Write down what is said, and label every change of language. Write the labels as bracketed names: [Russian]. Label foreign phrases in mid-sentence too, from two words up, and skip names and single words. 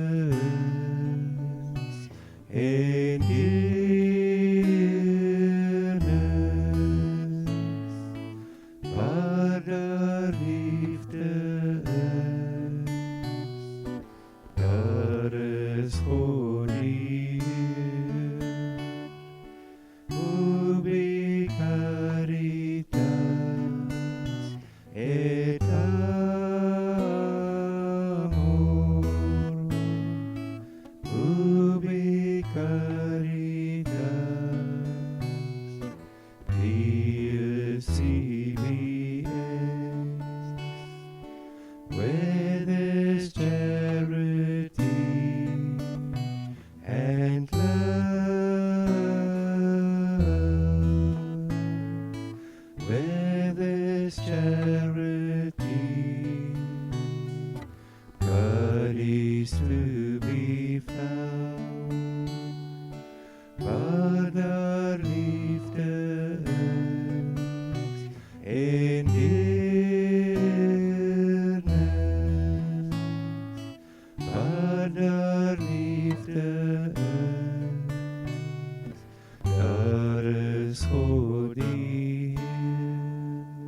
[Afrikaans] is en deernis, waar daar liefde is, daar is God die Heer. [Latin] Ubi caritas et amor, ubi caritas Deus sibi est, [English] where there's charity and love, where there's charity, God is to be found. [Afrikaans] Waar daar liefde is en deernis, waar daar liefde is, daar is God die Heer.